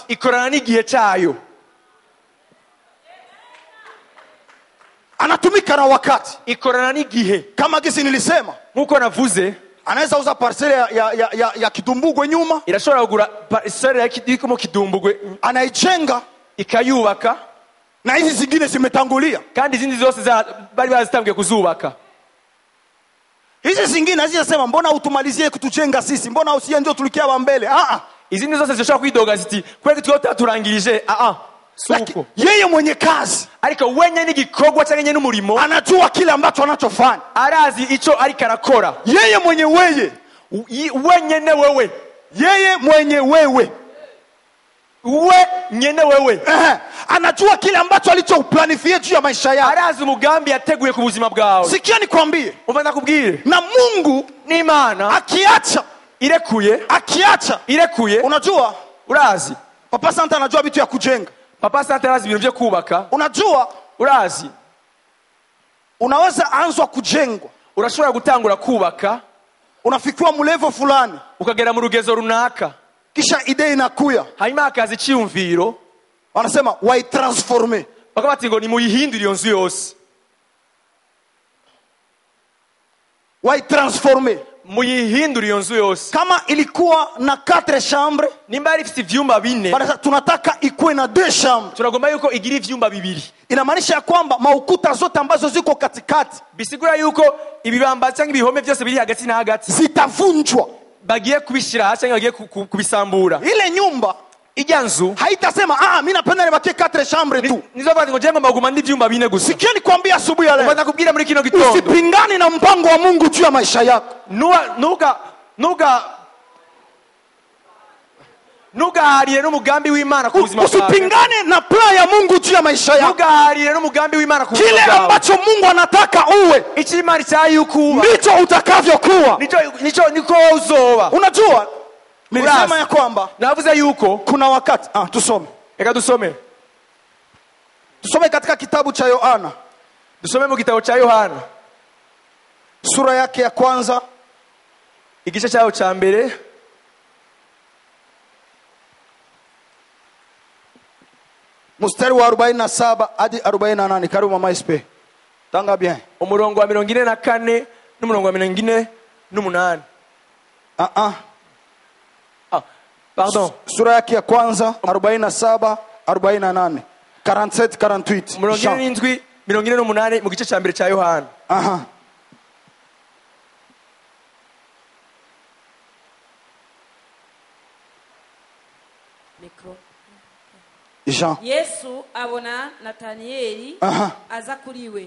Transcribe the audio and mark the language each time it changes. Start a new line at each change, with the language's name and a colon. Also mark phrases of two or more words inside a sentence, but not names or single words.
Rundi: ikorana n'igihe cyayo,
Swahili: Anatumika na wakati.
Rundi: ikorana n'igihe.
Swahili: Kama gisi nilisema,
Rundi: nk'uko navuze,
Swahili: anaweza uza parcele ya Kidumbugwe nyuma,
Rundi: irashobora kugura parcelle y'ikidiko mu Kidumbugwe,
Swahili: anaijenga,
Rundi: ikayubaka,
Swahili: na hizi zingine zimetangulia.
Rundi: kandi izindi zose bari bazitangiye kuzubaka.
Swahili: Hizi zingine hazijasema mbona utumalizie kutujenga sisi, mbona usiye ndio tulikia wa mbele.
Rundi: izindi zose zishobora kwidoga ziti kweli twota turangirije. Suko
Swahili: yeye mwenye kazi,
Rundi: ariko wenye n'igikorwa cyangwa n'umurimo
Swahili: anajua kile ambacho anachofanya.
Rundi: arazi ico ariko arakora.
Swahili: Yeye mwenye wewe,
Rundi: wenyene wewe,
Swahili: yeye mwenye wewe,
Rundi: we nyene wewe
Swahili: anajua kile ambacho alichoplanifia juu ya maisha yako.
Rundi: arazi umugambi yateguye ku buzima bwawe.
Swahili: Sikia nikwambie,
Rundi: umva ndakubwire,
Swahili: na Mungu
Rundi: n'Imana
Swahili: akiacha
Rundi: irekuye,
Swahili: unajua
Rundi: urazi
Swahili: Papa Santa anajua vitu ya kujenga.
Rundi: Papa Santa arazi ibintu byo kubaka.
Swahili: Unajua
Rundi: urazi
Swahili: unaweza anzwa kujengwa,
Rundi: urashobora gutangura kubaka,
Swahili: unafikiwa mu level fulani,
Rundi: ukagera mu rugezo runaka,
Swahili: kisha idea inakuya,
Rundi: hanyuma akazi cyumviro,
Swahili: wanasema waitransforme,
Rundi: bakabati ngo ni muyihindura iyo nzu yose,
Swahili: waitransforme,
Rundi: muyihindura iyo nzu yose.
Swahili: Kama ilikuwa na 4 chambres,
Rundi: nimba ari ifite ivyumba 4,
Swahili: tunataka ikuwe na 2 chambres.
Rundi: Tunagomba yuko igira ivyumba 2.
Swahili: Inamaanisha ya kwamba maukuta zote ambazo ziko katikati,
Rundi: bisigura yuko ibibamba cyangwa ibihome byose biri hagati na hagati
Swahili: zitavunjwa,
Rundi: bagiye kubishira hasi cyangwa bagiye kubisambura.
Swahili: Ile nyumba
Rundi: ijya nzu
Swahili: haitasema mimi napenda nibakie 4 chambres tu,
Rundi: nizo bati ngo jengo maguma ndi ivyumba 4 gusa.
Swahili: Sikia nikwambia asubuhi ya leo,
Rundi: ubona kubwira muri kino gitondo,
Swahili: usipingane na mpango wa Mungu juu ya maisha yako.
Rundi: Nugaharire n'umugambi w'Imana ku buzima bwawe.
Swahili: Usipingane na plan ya Mungu juu ya maisha yako.
Rundi: Nugaharire n'umugambi w'Imana ku buzima bwawe.
Swahili: Kile ambacho Mungu anataka uwe,
Rundi: icyo Imana cyayukuba,
Swahili: ndicho utakavyokuwa,
Rundi: niko uzoba.
Swahili: Unajua nilisema ya kwamba
Rundi: navuze yuko
Swahili: kuna wakati tusome.
Rundi: Eka tusome
Swahili: katika kitabu cha Yohana.
Rundi: Tusome mu gitabo cha Yohana
Swahili: sura yake ya kwanza,
Rundi: igice cyaho cha mbere,
Swahili: mstari wa 47 hadi 48. Karibu mama Ispe, tanga bien.
Rundi: Umurongo wa 44 n'umurongo wa 48.
French: Pardon.
Swahili: Sura yake ya kwanza 47 48 47 48.
Rundi: Umurongo wa 48 mu gice cya mbere cya Yohana. Mikro. Jean. Yesu abona Nataniyeli aza kuri we.